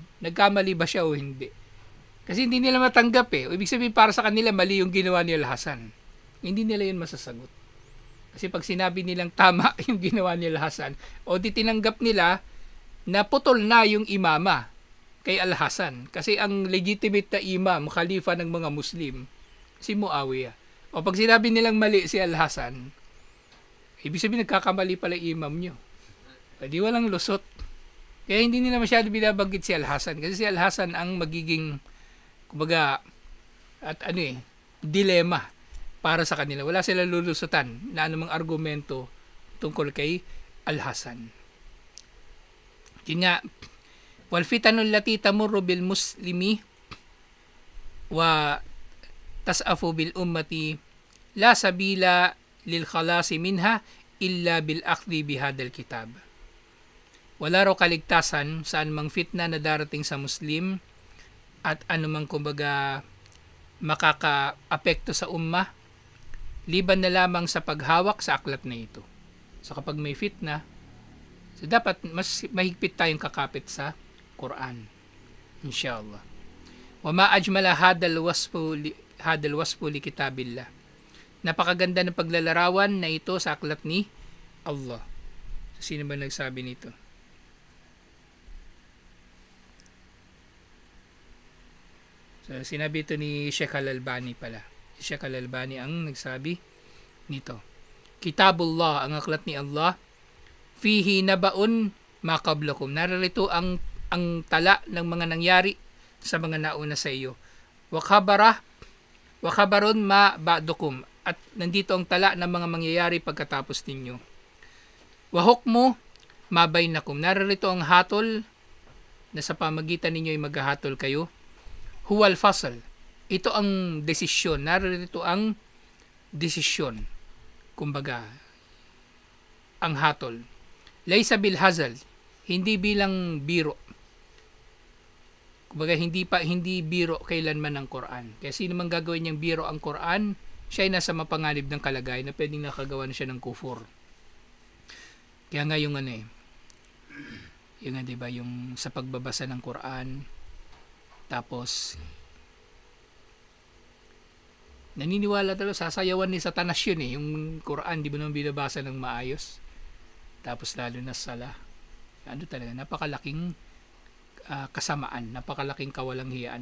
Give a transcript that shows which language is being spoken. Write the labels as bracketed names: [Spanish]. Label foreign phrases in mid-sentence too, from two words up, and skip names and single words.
[Filipino] Nagkamali ba siya o hindi? Kasi hindi nila matanggap O ibig sabihin para sa kanila mali yung ginawa ni Al-Hasan. Hindi nila yun masasagot. Kasi pag sinabi nilang tama yung ginawa ni Al-Hasan, o di tinanggap nila na putol na yung imama kay Al-Hasan. Kasi ang legitimate na imam, khalifa ng mga Muslim, si Muawiyah. O pag sinabi nilang mali si Al-Hasan, ibig sabihin nagkakamali pala imam nyo. Di walang lusot. Kaya hindi nila masyado binabanggit si Al-Hasan. Kasi si Al-Hasan ang magiging, kumbaga, at dilema para sa kanila. Wala sila lulusutan na anumang argumento tungkol kay Al-Hasan. Yun nga, [Arabic] والفتن التي تمر بالمسلمين وتعصف بالأمة لا سبيل للخلاص منها إلا بالأخذ بهذا الكتاب. [Filipino] Wala raw kaligtasan sa anumang fitna na darating sa Muslim at anumang kumbaga makaka-apekto sa umma liban na lamang sa paghawak sa aklat na ito. So kapag may fitna, so dapat mas mahigpit tayong kakapit sa Quran. Inshallah. [Arabic] وما أجمل هذا الوصف لكتاب الله. [Filipino] Napakaganda ng paglalarawan na ito sa aklat ni Allah. So, sino ba nagsabi nito? So, sinabi ito ni Sheikh Al-Albani pala. Si Sheikh Al-Albani ang nagsabi nito. Kitabullah, ang aklat ni Allah, [Arabic] فيه نبأ ما قبلكم. [Filipino] Narito ang tala ng mga nangyari sa mga nauna sa iyo. [Arabic] وخبر ما بعدكم. [Filipino] At nandito ang tala ng mga mangyayari pagkatapos ninyo. [Arabic] وحكم ما بينكم. [Filipino] Narito ang hatol na sa pamagitan ninyo ay maghahatol kayo. [Arabic] هو الفصل. [Filipino] Ito ang desisyon. Narito ang desisyon. Kumbaga, ang hatol. [Arabic] ليس بالهزل. [Filipino] Hindi bilang biro. Kumbaga, hindi biro kailanman ng Quran. Kaya sino man gagawin niyang biro ang Quran, siya ay nasa mapanganib ng kalagayan na pwedeng nakagawa na siya ng kufur. Kaya nga yung yung nga, diba, yung sa pagbabasa ng Quran, tapos naniniwala talaga, sasayawan ni Satanas yun yung Quran, di ba naman binabasa ng maayos, tapos lalo na sala, talaga, napakalaking kasamaan, napakalaking kawalanghiyaan.